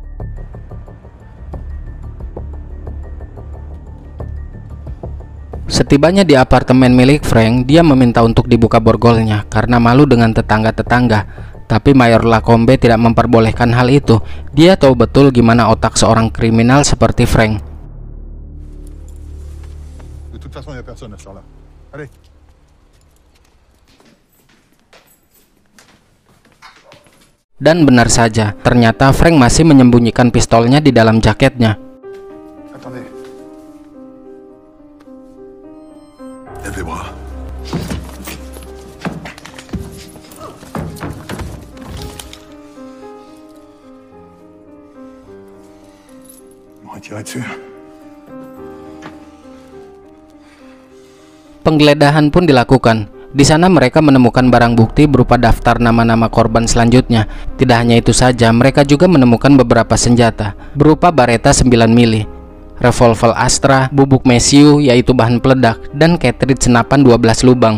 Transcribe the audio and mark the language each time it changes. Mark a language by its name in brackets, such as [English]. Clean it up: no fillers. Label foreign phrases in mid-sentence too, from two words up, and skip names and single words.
[Indonesian] Setibanya di apartemen milik Frank, dia meminta untuk dibuka borgolnya karena malu dengan tetangga-tetangga. Tapi Mayor Lacombe tidak memperbolehkan hal itu. Dia tahu betul gimana otak seorang kriminal seperti Frank. [French] De toute façon, il n'y a personne à ce soir-là. Allez. [Indonesian] Dan benar saja, ternyata Frank masih menyembunyikan pistolnya di dalam jaketnya. [French] Attendez. Lève les bras. M'aurait tiré dessus. [Indonesian] Penggeledahan pun dilakukan. Di sana mereka menemukan barang bukti berupa daftar nama-nama korban selanjutnya. Tidak hanya itu saja, mereka juga menemukan beberapa senjata berupa Beretta 9 mili, revolver Astra, bubuk mesiu yaitu bahan peledak, dan cartridge senapan 12 lubang.